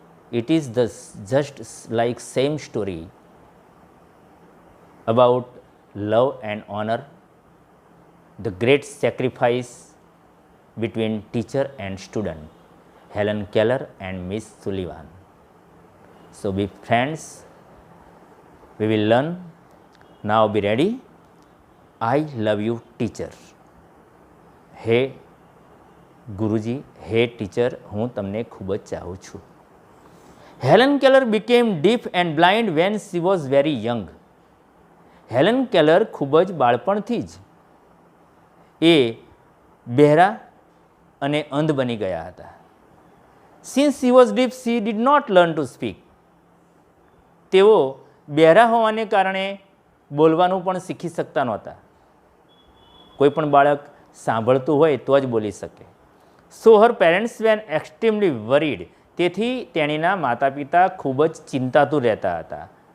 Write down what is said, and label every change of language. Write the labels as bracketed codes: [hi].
[en] It is just like same story about love and honor, the great sacrifice between teacher and student, Helen Keller and Miss Sullivan. So be friends, we will learn. Now be ready. I love you teacher. [gu] Hey ગુરુજી, હે teacher, હું તમને ખૂબ જ ચાહું છું. [en] Helen Keller became deaf and blind when she was very young. [gu] Helen Keller ખૂબ જ બાળપણથી જ એ બહેરા અને અંધ બની ગયા હતા. [en] Since she was deaf, she did not learn to speak. [gu] તેઓ બહેરા હોવાને કારણે બોલવાનું પણ શીખી શકતા નહોતા. કોઈ પણ બાળક સાંભળતું હોય તો જ બોલી શકે. [en] So her parents were extremely worried. [gu] તેથી તેણીના માતા પિતા ખૂબ જ ચિંતાતુર રહેતા હતા.